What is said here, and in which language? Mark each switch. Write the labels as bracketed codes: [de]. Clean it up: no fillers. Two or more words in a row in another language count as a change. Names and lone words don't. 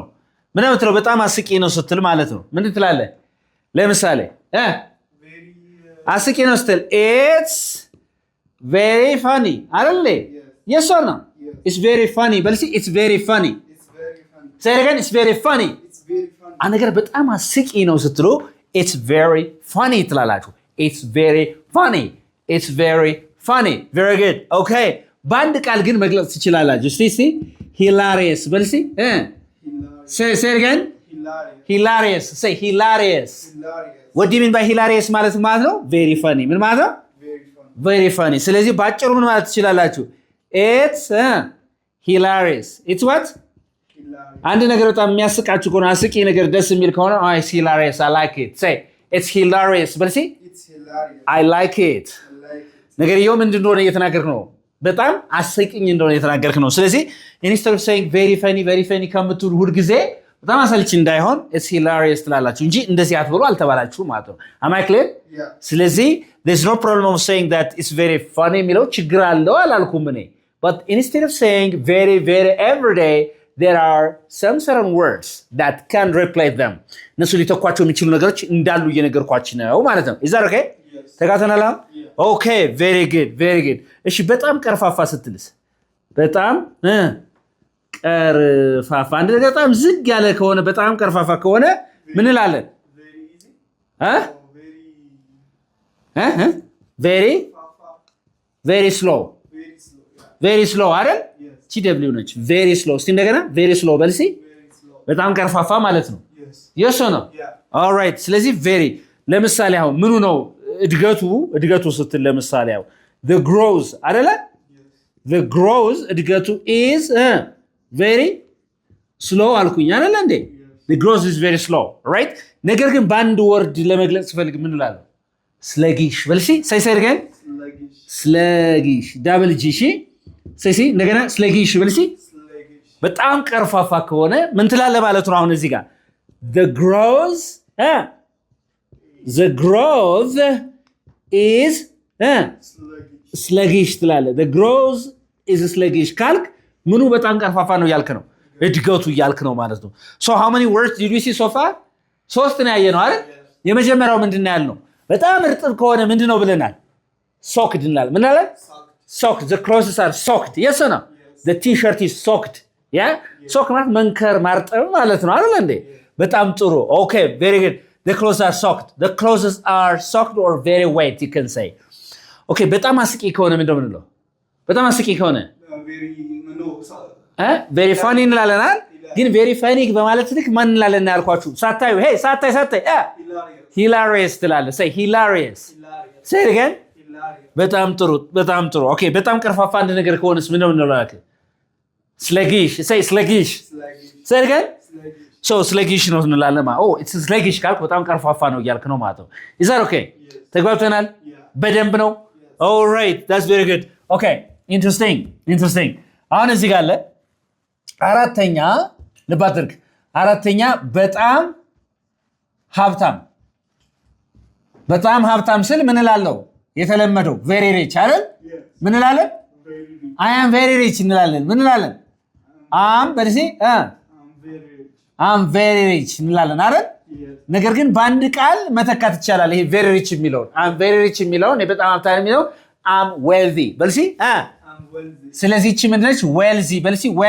[am] በጣም አስቂ ነው ስትል ማለት ነው ምን ትላለህ? ለምሳሌ አስቂ ነው ስትል [en] it's very funny [am] አይደል? [en] yes or no? it's very funny በልሲ it's very funny say it again it's very funny [am] አንድ ነገር በጣም አስቂ ነው ስትሉ [en] it's very funny ትላላችሁ። it's very funny it's very funny very good okay [am] በአንድ ቃል ግን መግለጽ ትችላላችሁ። እስቲ [en] hilarious በልሲ say it again hilarious say hilarious what do you mean by hilarious [am] ማለት ነው? [en] very funny [am] ምን ማለት ነው? [en] very funny [am] ስለዚህ ባጭሩ ምን ማለት ትችላላችሁ? [en] it's hilarious it's what? [am] አንድ ነገር በጣም የሚያስቃችሁ ከሆነ አስቂ ነገር ደስ የሚል ከሆነ [en] it's hilarious I like it say it's hilarious [am] በልሲ [en] it's hilarious I like it [am] ነገርየው ምንድን እንደሆነ እየተናገርክ ነው። በጣም አስቂኝ እንደሆነ እየተናገርክ ነው። ስለዚህ [en] instead of saying very funny [am] ከምትሉ ሁል ጊዜ በጣም አሰልቺ እንዳይሆን [en] it's hilarious [am] ትላላችሁ እንጂ እንደዚህ አትበሉ አልተባላችሁ ማለት ነው። [en] am I clear? yeah ስለዚህ there's no problem of saying that it's very funny [am] የሚለው ችግር አለው አላልኩም እኔ [en] but instead of saying very every day there are some certain words that can replace them [am] እነሱ ሊተኳቸው የሚችሉ ነገሮች እንዳሉ እየነገርኳችሁ ነው ማለት ነው። [en] is that okay? yes [am] ተጋተናል? [en] yeah okay very good [am] እሺ በጣም ቀርፋፋ ስትልስ? በጣም ቀርፋፋ አንድ ነገር በጣም ዝግ ያለ ከሆነ በጣም ቀርፋፋ ከሆነ ምን እንላለን? [en] very easy very slow very slow አይደል? [am] TW ነች [en] very slow [am] እስቲ እንደገና [en] very slow [am] በልሲ በጣም ቀርፋፋ ማለት ነው። [en] yes or no? [am] all right ስለዚህ very ለምሳሌ አሁን ምኑ ነው እድገቱ ስትል ለምሳሌ አሁን [en] the growth [am] አይደለ? [en] the growth [am] እድገቱ [en] is very slow [am] አልኩኝ አይደል እንዴ? [en] the growth is very slow right [am] ነገር ግን በአንድ ወርድ ለመግለጽ ፈልግ ምን እላለሁ? sluggish በልሲ [en] say again sluggish double g [am] እሺ ሲሲ እንደገና sluggish በልሲ በጣም ቀርፋፋ ከሆነ ምን ትላለህ ማለት ነው? አሁን እዚህ ጋር [en] the growth is sluggish [am] ትላለህ። [en] the growth is sluggish [am] ካልክ ምኑ በጣም ቀርፋፋ ነው ያልክ ነው? እድገቱ ያልክ ነው ማለት ነው። [en] so how many words did we see so far? [am] ሶስት ነው ያየነው አይደል? የመጀመሪያው ምንድነው ያልነው? በጣም እርጥብ ከሆነ ምንድነው ብለናል? soaked እንላለን። ምን አለ? [en] soaked the clothes are soaked yes or no? the t-shirt is soaked yeah soak [am] ማለት መንከር ማርጠብ ማለት ነው አይደል እንዴ? በጣም ጥሩ [en] okay very good the clothes are socked the clothes are socked or very wet you can say okay [am] በጣም አስቂ ከሆነ ምን እንደምንለው በጣም አስቂ ከሆነ [en] very funny [am] እንላለን አይደል ግን [en] very funny [am] በማለት ልክ ማን እንላለን ያልኳችሁ ሳታዩ hey ሳታይ hilarious ትላለህ [en] say hilarious say it again [am] በጣም ጥሩ okay በጣም ቀርፋፋ አንድ ነገር ከሆነስ ምን ነው እንላለን [en] sluggish say sluggish say it again so sluggish [am] ነው እንላለን ማለት [en] oh it's sluggish [am] ካልኩ በጣም ቀርፋፋ ነው እያልክ ነው ማለት ነው [en] is that okay [am] ተግባብተናል በደንብ ነው [en] all right that's very good okay interesting [am] አሁን እዚህ ጋር አለ አራተኛ ልባድርግ አራተኛ በጣም ሀብታም ስል ምን እላለሁ የተለመደው [en] very rich [am] አይደል ምን እንላለን [en] I am very rich [am] እንላለን ምን እንላለን [en] I'm very rich [am] እንላለን አይደል ነገር ግን በአንድ ቃል መተካት ይቻላል ይሄ [en] very rich [am] የሚለውን [en] I'm very rich [am] የሚለውን በጣም ሀብታም የሚለው [en] I'm wealthy [am] በልሲ ስለዚህ እቺ ምንድነች wealthy በልሲ